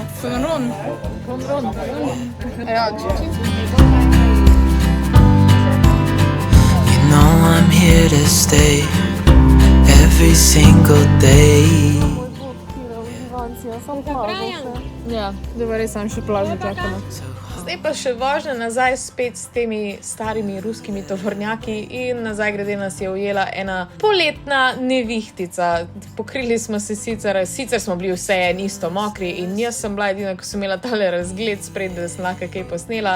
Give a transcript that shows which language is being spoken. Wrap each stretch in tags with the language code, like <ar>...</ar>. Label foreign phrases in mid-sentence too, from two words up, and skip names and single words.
<sl>Fonron. Ja,</sl> <en>You know I'm here to stay every single day.</en> <sl>Ja, da res sam še plažo čakamo. Zdaj pa še vožnja nazaj spet s temi starimi ruskimi tovornjaki in nazaj grede nas je ujela ena poletna nevihtica. Pokrili smo se sicer smo bili vseeno isto mokri in jaz sem bila edina, ko sem imela tale razgled spred, da sem lahko kaj posnela.</sl>